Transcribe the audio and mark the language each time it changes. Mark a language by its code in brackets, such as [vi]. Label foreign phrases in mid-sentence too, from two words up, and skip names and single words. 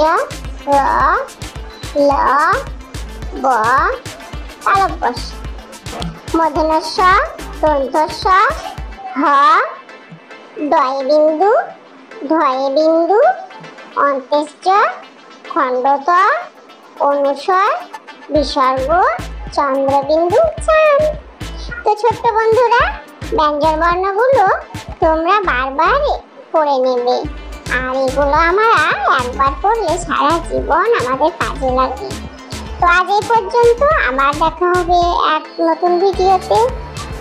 [bn] র ল ব, তালব্য শ, মূর্ধন্য ষ, দন্ত স, হ, দয়ে বিন্দু, ধয়ে বিন্দু, অন্তেশ জ, খণ্ডত, অনুস্বর, বিসর্গ, চন্দ্রবিন্দু, চাঁদ। তো ছোট্ট বন্ধুরা, ব্যঞ্জন বর্ণগুলো তোমরা বারবার পড়ে নেবে, আর এগুলো আমরা একবার পড়লে সারা জীবন আমাদের কাজে লাগে। তো আজ এই পর্যন্ত, আবার দেখা হবে এক নতুন ভিডিওতে।